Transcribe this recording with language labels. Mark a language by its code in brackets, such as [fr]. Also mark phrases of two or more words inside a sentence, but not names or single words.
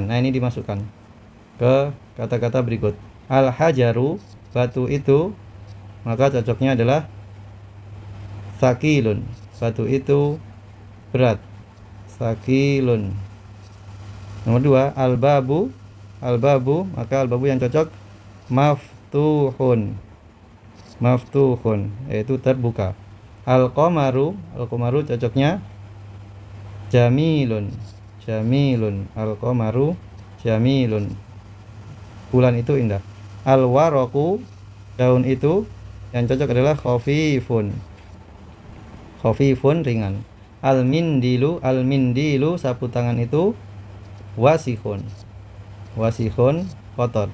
[id] Nah, ini dimasukkan ke kata-kata berikut. Al-hajaru, batu itu, maka cocoknya adalah thaqilun, batu itu berat, thaqilun. Nomor 2, al-babu, maka al-babu yang cocok maftuhun, yaitu terbuka. [ar] القمر, cocoknya جميل، القمر جميل, [id] bulan itu indah. Al-waraqu, daun itu, yang cocok adalah khafifun, ringan. Al-mindilu, sapu tangan itu wasihun, kotor.